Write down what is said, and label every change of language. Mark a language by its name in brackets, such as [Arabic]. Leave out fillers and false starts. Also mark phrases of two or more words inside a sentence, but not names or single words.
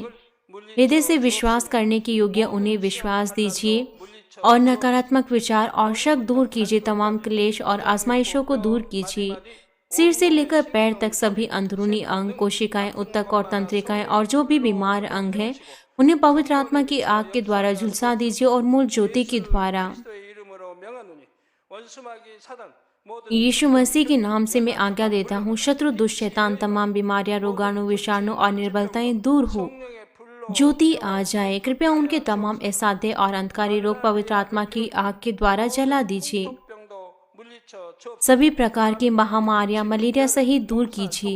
[Hindi] हृदय से विश्वास करने के योग्य उन्हें विश्वास दीजिए और नकारात्मक विचार और शक दूर कीजिए। तमाम क्लेश और आजमाइशों को दूर कीजिए। सिर से लेकर पैर तक सभी अंदरूनी अंग, कोशिकाएं, उत्तक और तंत्रिकाएं और जो भी बीमार अंग हैं उन्हें पवित्र आत्मा की आग के द्वारा झुलसा दीजिए और मूल ज्योति के द्वारा। [Korean] 그리스도의 이름으로 명하노니 원수마귀 사단 [Hindi] यीशु मसीह के नाम से मैं आज्ञा देता हूँ, शत्रु दुष्ट शैतान तमाम बीमारियां, रोगाणु, विषाणु और निर्बलताएं दूर हो, ज्योति आ जाए। कृपया उनके तमाम असाध्य और अंधकारी रोग पवित्र आत्मा की आग के द्वारा जला दीजिए। सभी प्रकार की महामारियां, मलेरिया सहित दूर कीजिए।